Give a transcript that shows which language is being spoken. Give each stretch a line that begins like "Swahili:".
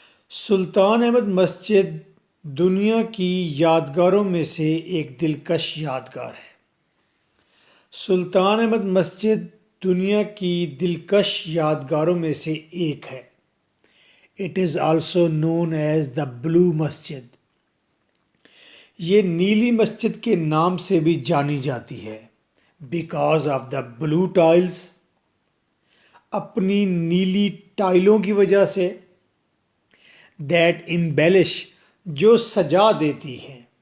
Urdu: سلطان احمد مسجد دنیا کی یادگاروں میں سے ایک دلکش یادگار ہے. سلطان احمد مسجد دنیا کی دلکش یادگاروں میں سے ایک ہے.
English: It is also known as the Blue masjid.
Urdu: یہ نیلی مسجد کے نام سے بھی جانی جاتی ہے.
English: Because of the blue tiles,
Urdu: اپنی نیلی ٹائلوں کی وجہ سے.
English: That embellish,
Urdu: جو سجا دیتی ہے.